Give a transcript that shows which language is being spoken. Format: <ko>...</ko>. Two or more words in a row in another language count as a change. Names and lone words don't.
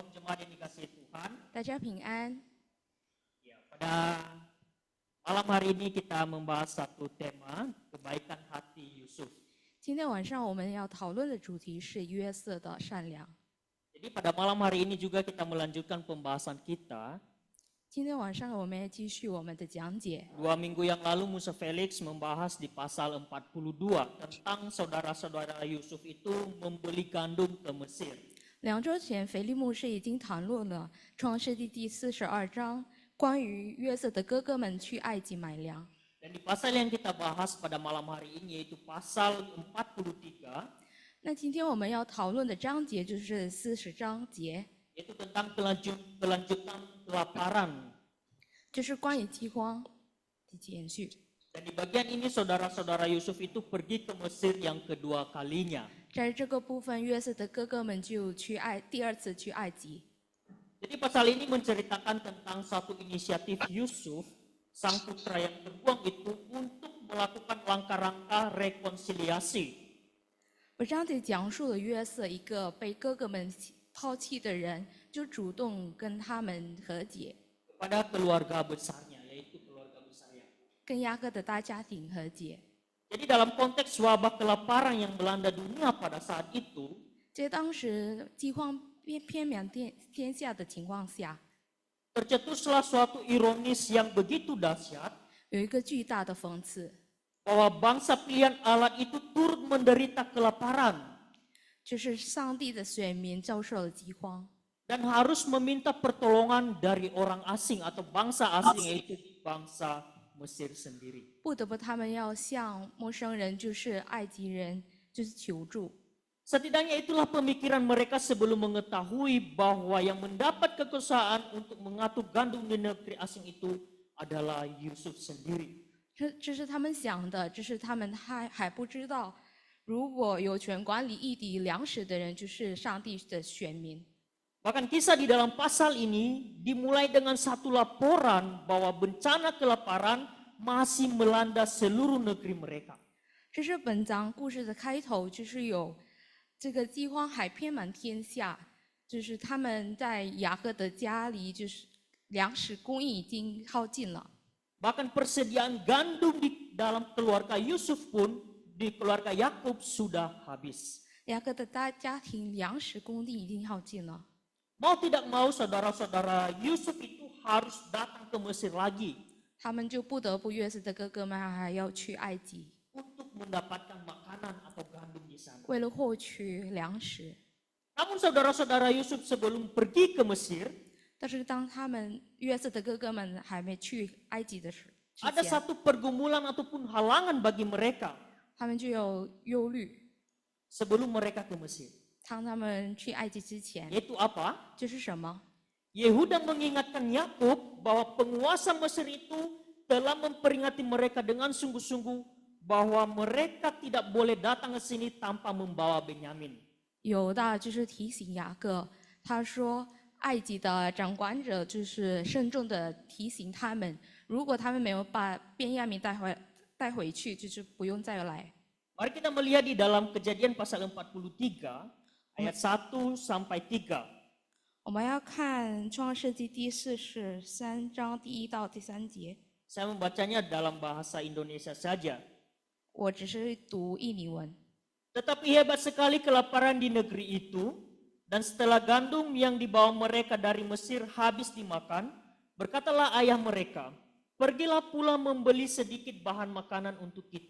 <id>Jemaat yang dikasihi Tuhan,</id> <zh>大家平安。</zh> <id>ya, pada malam hari ini kita membahas satu tema, kebaikan hati Yusuf.</id> <zh>今天晚上我们要讨论的主题是约瑟的善良。</zh> <id>Jadi pada malam hari ini juga kita melanjutkan pembahasan kita.</id> <zh>今天晚上我们要继续我们的讲解。</zh> <id>2 minggu yang lalu Musa Felix membahas di pasal 42 tentang saudara-saudara Yusuf itu membeli gandum ke Mesir.</id> <zh>2 周前，腓力牧师已经谈论了创世纪第42章关于约瑟的哥哥们去埃及买粮。</zh> <id>Dan di pasal yang kita bahas pada malam hari ini yaitu pasal 43,</id> <zh>那今天我们要讨论的章节就是40章节，</zh> <id>yaitu tentang kelanjutan kelaparan.</id> <zh>就是关于饥荒的延续。</zh> <id>Dan di bagian ini saudara-saudara Yusuf itu pergi ke Mesir yang kedua kalinya.</id> <zh>在这个部分，约瑟的哥哥们就第二次去埃及。</zh> <id>Jadi pasal ini menceritakan tentang satu inisiatif Yusuf, sang putra yang terbuang itu untuk melakukan langkah-langkah rekonsiliasi.</id> <zh>本章节讲述了约瑟一个被哥哥们抛弃的人，就主动跟他们和解，</zh> <id>Kepada keluarga besarnya, yaitu keluarga besarnya.</id> <zh>跟雅各的大家庭和解。</zh> <id>Jadi dalam konteks wabah kelaparan yang melanda dunia pada saat itu,</id> <zh>在当时饥荒遍满天下的情况下，</zh> <id>tercetuslah suatu ironis yang begitu dahsyat</id> <zh>有一个巨大的讽刺，</zh> <id>bahwa bangsa pilihan Allah itu turut menderita kelaparan</id> <zh>就是上帝的选民遭受了饥荒，</zh> <id>dan harus meminta pertolongan dari orang asing atau bangsa asing, yaitu bangsa Mesir sendiri.</id> <zh>不得不他们要向陌生人，就是埃及人，就是求助。</zh> <id>Setidaknya itulah pemikiran mereka sebelum mengetahui bahwa yang mendapat kekuasaan untuk mengatur gandum di negeri asing itu adalah Yusuf sendiri.</id> <zh>这是他们想的，这是他们还不知道，如果有权管理一滴粮食的人，就是上帝的选民。</zh> <id>Bahkan kisah di dalam pasal ini dimulai dengan satu laporan bahwa bencana kelaparan masih melanda seluruh negeri mereka.</id> <zh>这是本章故事的开头，就是有这个饥荒还遍满天下，就是他们在雅各的家里，就是粮食供应已经耗尽了。</zh> <id>Bahkan persediaan gandum di dalam keluarga Yusuf pun di keluarga Yakub sudah habis.</id> <zh>雅各的家庭粮食供应已经耗尽了。</zh> <id>Mau tidak mau saudara-saudara Yusuf itu harus datang ke Mesir lagi</id> <zh>他们就不得不约瑟的哥哥们还要去埃及，</zh> <id>untuk mendapatkan makanan atau gandum di sana.</id> <zh>为了获取粮食。</zh> <id>Namun saudara-saudara Yusuf sebelum pergi ke Mesir,</id> <zh>但是当他们约瑟的哥哥们还没去埃及的之</zh> <id>ada</id> <zh>前，</zh> <id>satu pergumulan ataupun halangan bagi mereka</id> <zh>他们就有忧虑。</zh> <id>sebelum mereka ke Mesir.</id> <zh>当他们去埃及之前，</zh> <id>Yaitu apa?</id> <zh>这是什么？</zh> <id>Yehuda mengingatkan Yakub bahwa penguasa Mesir itu telah memperingati mereka dengan sungguh-sungguh bahwa mereka tidak boleh datang ke sini tanpa membawa Benyamin.</id> <zh>有的就是提醒雅各，他说埃及的掌管者就是慎重的提醒他们，如果他们没有把便雅悯带回去，就是不用再来。</zh> <id>Mari kita melihat di dalam Kejadian pasal 43 ayat 1 sampai 3.</id> <zh>我们要看创世纪第43章第1到第3节，</zh> <id>Saya membacanya dalam bahasa Indonesia saja.</id> <zh>我只是读印尼文。</zh> <id>Tetapi hebat sekali kelaparan di negeri itu, dan setelah gandum yang dibawa mereka dari Mesir habis dimakan, berkatalah ayah mereka, pergilah pula membeli sedikit bahan makanan untuk kita.</id>